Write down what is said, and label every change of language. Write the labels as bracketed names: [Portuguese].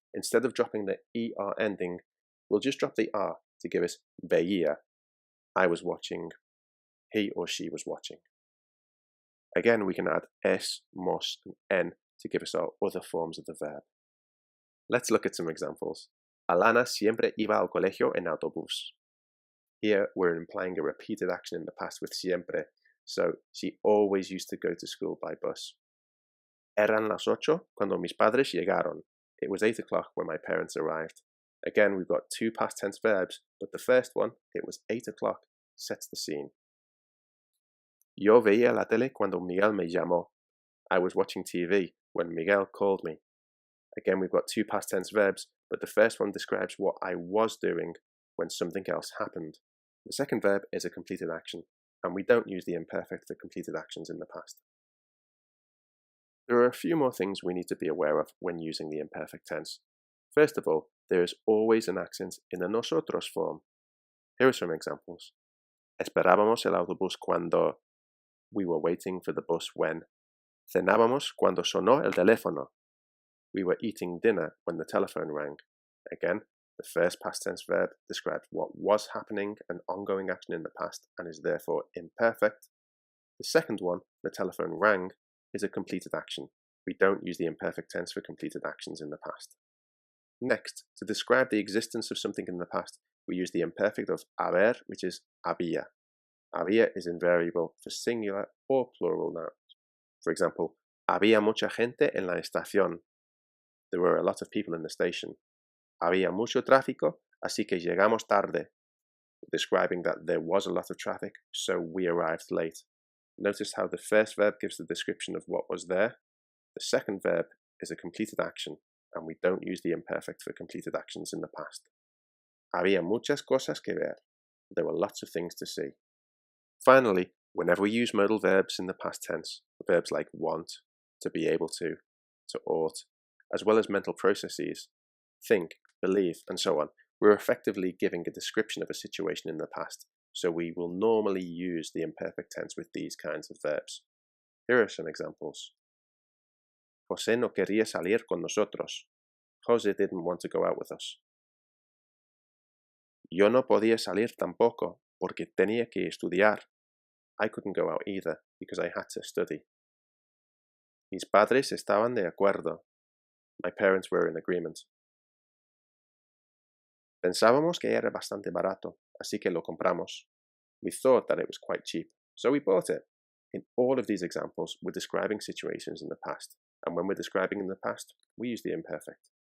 [English] Instead of dropping the er ending, we'll just drop the r to give us veía, I was watching, he or she was watching. Again, we can add s, mos, and n to give us our other forms of the verb. Let's look at some examples. [Spanish] Alana siempre iba al colegio en autobús. [English] Here, we're implying a repeated action in the past with siempre, so she always used to go to school by bus. [Spanish] Eran las 8 cuando mis padres llegaron. [English] It was 8 o'clock when my parents arrived. Again, we've got two past tense verbs, but the first one, it was 8 o'clock, sets the scene. [Spanish] Yo veía la tele cuando Miguel me llamó. [English] I was watching TV when Miguel called me. Again, we've got two past tense verbs, but the first one describes what I was doing when something else happened. The second verb is a completed action, and we don't use the imperfect for completed actions in the past. There are a few more things we need to be aware of when using the imperfect tense. First of all, there is always an accent in the nosotros form. Here are some examples. [Spanish] Esperábamos el autobús cuando. [English] We were waiting for the bus when. [Spanish] Cenábamos cuando sonó el teléfono. [English] We were eating dinner when the telephone rang. Again, the first past tense verb describes what was happening, an ongoing action in the past, and is therefore imperfect. The second one, the telephone rang, is a completed action. We don't use the imperfect tense for completed actions in the past. Next, to describe the existence of something in the past, we use the imperfect of haber, which is había. Había is invariable for singular or plural nouns. For example, [Spanish] había mucha gente en la estación. [English] There were a lot of people in the station. [Spanish] Había mucho tráfico, así que llegamos tarde. [English] Describing that there was a lot of traffic, so we arrived late. Notice how the first verb gives the description of what was there. The second verb is a completed action, and we don't use the imperfect for completed actions in the past. [Spanish] Había muchas cosas que ver. [English] There were lots of things to see. Finally, whenever we use modal verbs in the past tense, verbs like want, to be able to ought, as well as mental processes, think, believe, and so on, we're effectively giving a description of a situation in the past, so we will normally use the imperfect tense with these kinds of verbs. Here are some examples. [Spanish] José no quería salir con nosotros. [English] José didn't want to go out with us. [Spanish] Yo no podía salir tampoco porque tenía que estudiar. [English] I couldn't go out either because I had to study. [Spanish] Mis padres estaban de acuerdo. [English] My parents were in agreement. [Spanish] Pensábamos que era bastante barato, así que lo compramos. [English] We thought that it was quite cheap, so we bought it. In all of these examples, we're describing situations in the past, and when we're describing in the past, we use the imperfect.